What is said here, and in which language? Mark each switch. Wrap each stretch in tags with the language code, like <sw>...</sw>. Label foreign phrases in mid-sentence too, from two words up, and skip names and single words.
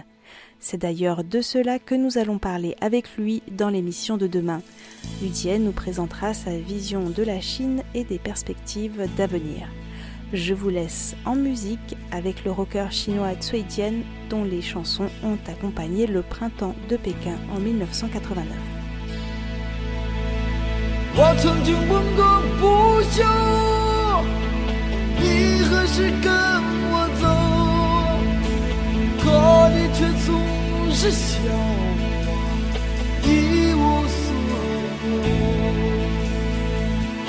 <fr>C'est d'ailleurs de cela que nous allons parler avec lui dans l'émission de demain. Udier nous présentera sa vision de la Chine et des perspectives d'avenir. Je vous laisse en musique avec le rocker chinois Cui Jian dont les chansons ont accompagné le printemps de Pékin en 1989.</fr> <zh>我曾经问个不休，你何时跟我走？可你却总是笑我一无所有。</zh>